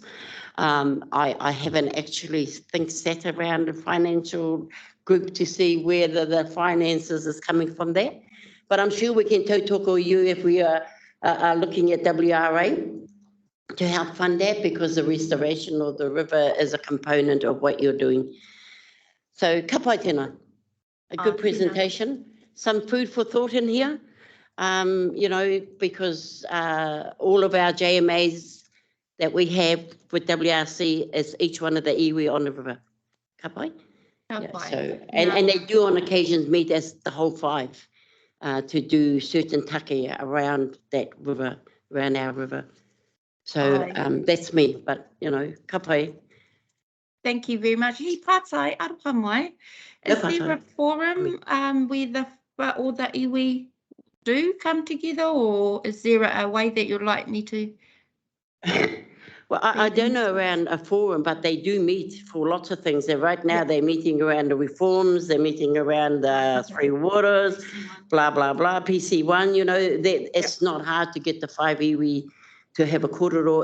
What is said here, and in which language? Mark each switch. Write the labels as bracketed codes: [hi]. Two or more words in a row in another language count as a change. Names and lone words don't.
[en] I haven't actually sat around a financial group to see where the finances is coming from there. But I'm sure we can talk to you if we are looking at WRA to help fund that, because the restoration of the river is a component of what you're doing. So, [mi] ka pai tēnā. [en] A good presentation. Some food for thought in here, because all of our JMAs that we have with WRC is each one of the iwi on the river. [mi] Ka pai? [en] So, and they do on occasions meet as the whole 5 to do certain take around that river, around our river. So that's me, but [mi] ka pai. [en] Thank you very much. [mi] He pātai aroha mai. [en] Is there a forum where all the iwi do come together, or is there a way that you'd like me to? Well, I don't know around a forum, but they do meet for lots of things. Right now they're meeting around the reforms, they're meeting around the 3 waters, blah, blah, blah, PC1, it's not hard to get the 5 iwi to have a korero.